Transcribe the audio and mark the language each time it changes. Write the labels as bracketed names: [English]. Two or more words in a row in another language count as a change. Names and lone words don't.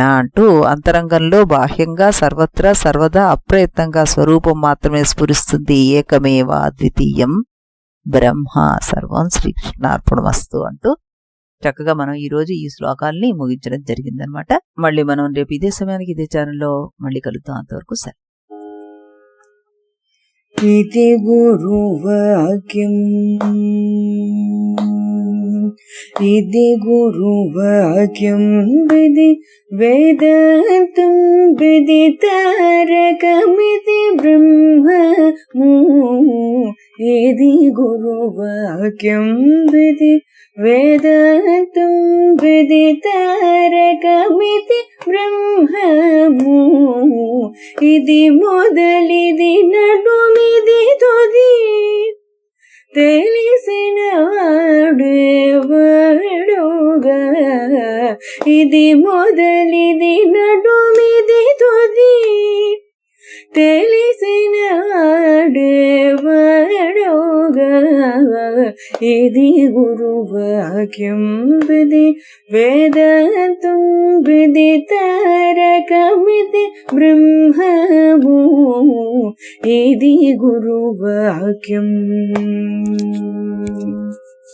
[Telugu] అంటూ అంతరంగంలో బాహ్యంగా సర్వత్రా సర్వదా అప్రయత్నంగా స్వరూపం మాత్రమే స్ఫురిస్తుంది. [Sanskrit] ఏకమేవ అద్వితీయం బ్రహ్మ. సర్వం శ్రీకృష్ణార్పణమస్తు [Telugu] అంటూ చక్కగా మనం ఈరోజు ఈ శ్లోకాల్ని ముగించడం జరిగిందనమాట. మళ్ళీ మనం రేపు ఇదే సమయానికి ఇదే ఛానల్లో మళ్ళీ కలుద్దాం. అంతవరకు సరే. ఇది గురువాక్యం ఇది గురువాక్యం విధి వేదాంతం విదితారకమితి బ్రహ్మ ఇది గురువాక్యం విధి వేదాంతం విదితారకమితి బ్రహ్మము ఇది మొదలిది నడుమిది తుది తెలిసిన వాడేవాడుగా ఇది మొదలిది నడుమిది తుది తెలిసిన వాడేవాడుగా ఇది గురువాక్యం విధి వేదాంతం విదితారకమితి బ్రహ్మము ఇది గురువాక్యం.